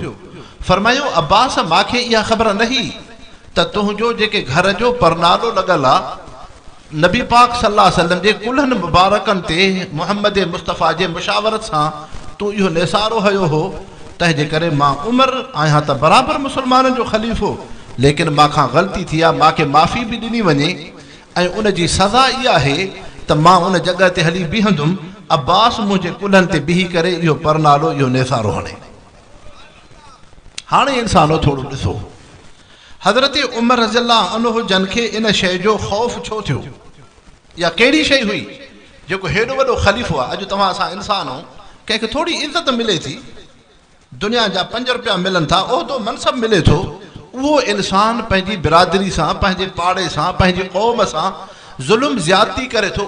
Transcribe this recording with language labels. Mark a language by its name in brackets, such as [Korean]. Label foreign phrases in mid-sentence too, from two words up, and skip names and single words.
[Sindhi] फरमायो अब्बास मूंखे इहा ख़बर न हुई त तुंहिंजो जेके घर जो परनालो लॻल आहे नबी पाक [Arabic] صلى الله عليه وسلم [Sindhi] जे कुल्हनि मुबारकनि ते मुहम्मद मुस्तफ़ा जे मुशावरत सां तूं इहो निसारो हयो हो तंहिंजे करे मां उमर आहियां त बराबरि मुसलमाननि जो ख़लीफ़ो लेकिन मां ग़लती थी आहे मूंखे माफ़ी बि ॾिनी वञे ऐं उन जी सज़ा इहा आहे त मां उन जॻह ते हली बीहंदुमि अब्बास मुंहिंजे कुल्हनि ते बीही करे इहो परनालो इहो निसारो हणे। हाणे इंसानो थोरो ॾिसो हज़रत उमर [Arabic] رضي الله عنه [Sindhi] जन खे इन शइ जो ख़ौफ़ छो थियो या कहिड़ी शइ हुई जेको हेॾो वॾो ख़लीफ़ो आहे। अॼु तव्हां असां इंसान आहियूं कंहिंखे थोरी इज़त मिले थी दुनिया जा 5 रुपया मिलनि था उहिदो मनसब मिले थो उहो इंसान पंहिंजी बिरादरी सां पंहिंजे पाड़े सां पंहिंजी क़ौम सां ज़ुल्म ज़्यादती करे थो।